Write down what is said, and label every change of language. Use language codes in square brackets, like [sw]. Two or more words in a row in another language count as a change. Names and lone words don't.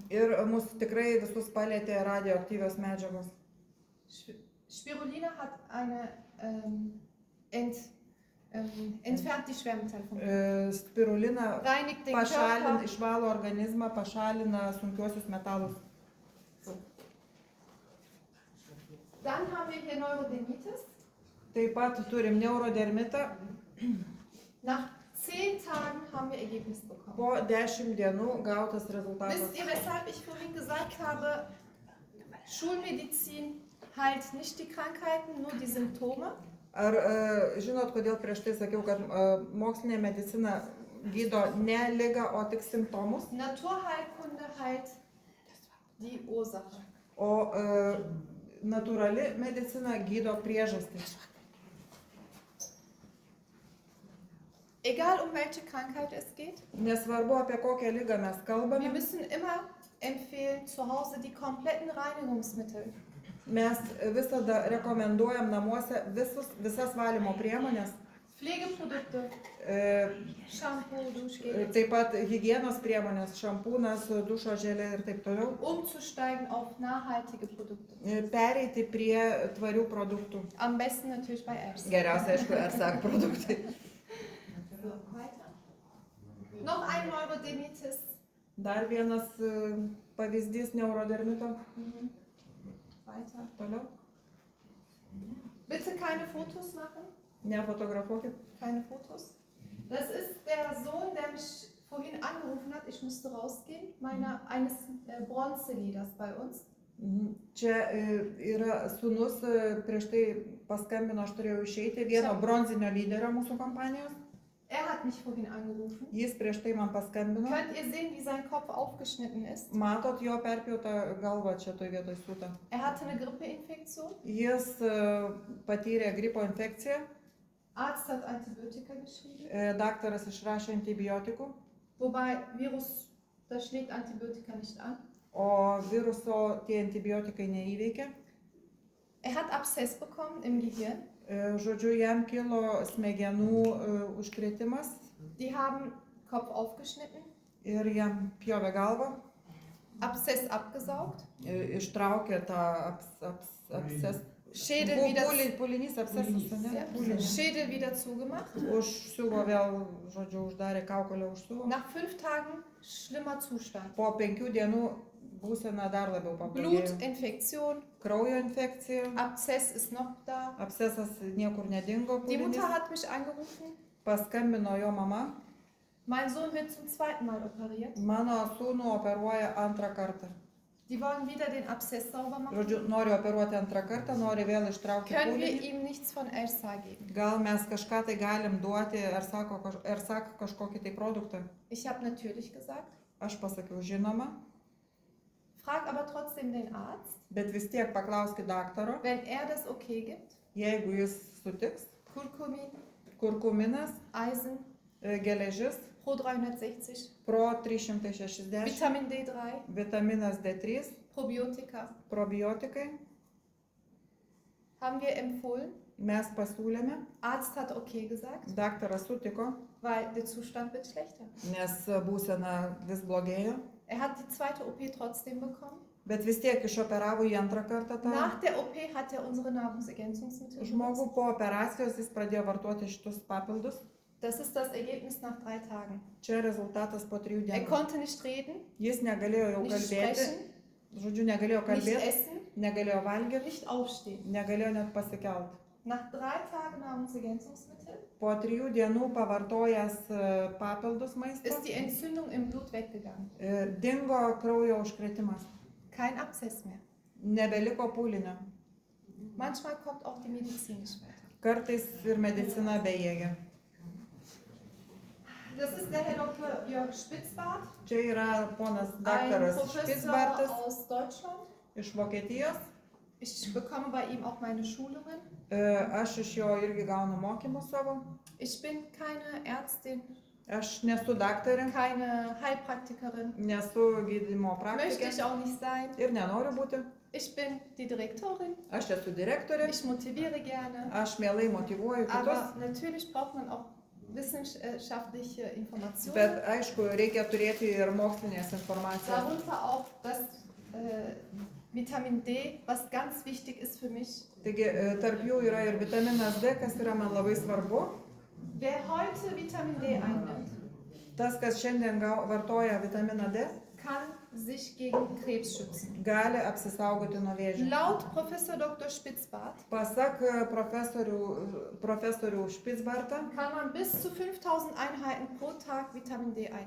[lt] ir mus tikrai visus palėtė radioaktyvios medžiagos. [de] Spirulina hat eine entfernt die Schwermetalle vom Körper. Spirulina Reinigt den [lt] pašalina, [de] Körper. [lt] išvalo organizmą, pašalina sunkiuosius metalus. [de] Dann haben wir hier Neurodermitis. [lt] Taip pat turim neurodermitą. [de] Nach 10 Tagen haben wir Ergebnis bekommen. [lt] Po 10 dienų gautas rezultatas. [de] Wisst ihr, weshalb ich vorhin gesagt habe, Schulmedizin heilt nicht die Krankheiten, nur die Symptome? [lt] Ar žinot, kodėl prieš tai sakiau, kad mokslinė medicina gydo ne ligą, o tik simptomus, [de] Naturheilkunde heilt die Ursache. [lt] o natūrali medicina gydo priežastį. [de] Egal um welche Krankheit es geht, [lt] Nesvarbu, apie kokią ligą mes [de] wir [lt] kalbame, [de] müssen immer empfehlen, zu Hause die kompletten Reinigungsmittel. [lt] mes visada rekomenduojam namuose visas valymo priemonės, [de] Pflegeprodukte, Shampoo, Duschgel, [lt] taip pat higienos priemonės, šampūnas, dušo želė ir taip toliau, [de] umzusteigen auf nachhaltige Produkte. [lt] pereiti prie tvarių produktų. [de] Am besten natürlich bei Apps. [lt] Geriausia, aišku, RSAC produktai. [de] Weiter. Noch ein Neurodermitis. [lt] Dar vienas pavyzdys neurodermito. [de] Weiter. [lt] Toliau. [de] Bitte keine Fotos machen. [lt] Nefotografuokit. [de] Keine Fotos. Das ist der Sohn, der mich vorhin angerufen hat. Ich musste rausgehen. Eines Bronzelieders bei uns. [lt] Čia yra sūnus, prieš tai paskambino, aš turėjau išeiti, vieno bronzinio lyderio mūsų kompanijos. [de] Er hat mich vorhin angerufen. [lt] Jis prieš tai man paskambino. [de] Könnt ihr sehen, wie sein Kopf aufgeschnitten ist? [lt] Matot jo perpjautą galvą čia toj vietoj siūtą. [de] Er hatte eine Grippeinfektion. [lt] Jis patyrė gripo infekciją. [de] Arzt hat Antibiotika geschrieben. [lt] Daktaras išrašė antibiotikų, [de] Wobei Virus, das schlägt Antibiotika nicht an. [lt] o viruso tie antibiotikai neįveikia. [de] Er hat Abszess bekommen im Gehirn. [lt] Žodžiu, jam kilo smegenų užkrėtimas [de] Die haben Kopf aufgeschnitten, [lt] ir jam pjovė galvą, [de] Abszess abgesaugt, [lt] ištraukė tą abscesą. [de] Schädel wieder, [lt] Pūlinys abscesas, [de] ja, [lt] ne? Pūlinys. [de] Schädel wieder zugemacht. [lt] Užsiuvo vėl, žodžiu, uždarė kaukolę, užsiuvo. [de] Nach 5 Tagen schlimmer Zustand. [lt] Po 5 dienų būsena dar labiau pablogėjo. [de] Blutinfektion, [lt] Kraujo infekcija, [de] Abszess ist noch da. [lt] abscesas niekur nedingo. [de] Die Mutter [lt] Pūlinys. [de] hat mich angerufen. [lt] Paskambino jo mama. [de] Mein Sohn wird zum 2. Mal operiert. [lt] Mano sūnų operuoja antrą kartą. [de] Die wollen wieder den Abszess sauber machen. [lt] Žodžiu, nori operuoti antrą kartą, nori vėl ištraukti [de] Können wir [lt] pūlinį. [de] ihm nichts von Elsa geben? [lt] Gal mes kažką tai galim duoti, ar sako kažkokį tai produktą. [de] Ich habe natürlich gesagt. [lt] Aš pasakiau žinoma, [de] Frag aber trotzdem den Arzt, [lt] bet vis tiek paklauskit daktaro, [de] wenn er das okay gibt. [lt] jeigu jis sutiks. [de] Kurkumin, [lt] Kurkuminas, [de] Eisen, [lt] geležis, Pro 360, Pro 360, [de] Vitamin D3, [lt] vitaminas D3, [de] Probiotika. [lt] probiotikai. [de] Haben wir empfohlen. [lt] Mes pasiūlėme, [de] Arzt hat okay gesagt, [lt] daktaras sutiko, [de] weil der Zustand wird schlechter. [lt] nes būsena vis blogėjo, [de] Er hat die zweite OP trotzdem bekommen. [lt] bet vis tiek išoperavo į antrą kartą tą [de] Nach der OP hat er unsere Nahrungsergänzungsmittel [lt] žmogų, [de] benutzt. [lt] po operacijos jis pradėjo vartoti šitus papildus. [de] Das ist das Ergebnis nach 3 Tagen. [lt] Čia rezultatas po 3 [de] Er [lt] dienų. [de] konnte nicht reden, [lt] Jis negalėjo jau [de] nicht [lt] kalbėti, [de] sprechen, [lt] žodžiu, negalėjo [de] nicht [lt] kalbėti, [de] essen, [lt] negalėjo valgyti, [de] nicht aufstehen. [lt] negalėjo net pasikelt. [de] Nach 3 Tagen Nahrungsergänzungsmittel [lt] Po 3 dienų pavartojęs papildus maisto, [de] ist die Entzündung im Blut weggegangen. [lt] dingo kraujo užkrėtimas. [de] Kein Abszess mehr. [lt] Nebeliko pūlinio. [de] Manchmal kommt auch die Medizin nicht weiter. [lt] Kartais ir medicina bejėgė. [de] Das ist der Herr Dr. Jörg Spitzbart, [lt] Čia yra ponas [de] ein [lt] daktaras [de] Professor [lt] Špicbartas [de] aus Deutschland. [lt] iš Vokietijos. [de] Ich bekomme bei ihm auch meine Schulungen. [lt] Aš iš jo irgi gaunu mokymus savo. [de] Ich bin keine Ärztin, [lt] Aš nesu daktarė, [de] keine Heilpraktikerin. [lt] nesu gydymo [de] Möchte [lt] praktikė [de] ich auch nicht sein. [lt] ir nenoriu būti. [de] Ich bin die Direktorin. [lt] Aš esu direktorė, [de] Ich motiviere gerne. [lt] aš mielai motyvuoju kitus, [de] Aber natürlich braucht man auch wissenschaftliche Informationen. [lt] bet aišku, reikia turėti ir mokslinės informacijos. [de] Darunter auch das Vitamin D, was ganz wichtig ist für mich. [lt] Taigi tarp jų yra ir vitaminas D, kas yra man labai svarbu. [de] Wer heute Vitamin D einnimmt, [lt] Tas, kas šiandien vartoja vitaminą D, [de] kann sich gegen Krebs schützen. [lt] gali apsisaugoti nuo vėžio. [de] Laut Professor Dr. Spitzbart [lt] Pasak profesorių Špicbartą, [de] kann man bis zu 5000 Einheiten pro Tag Vitamin D einnehmen.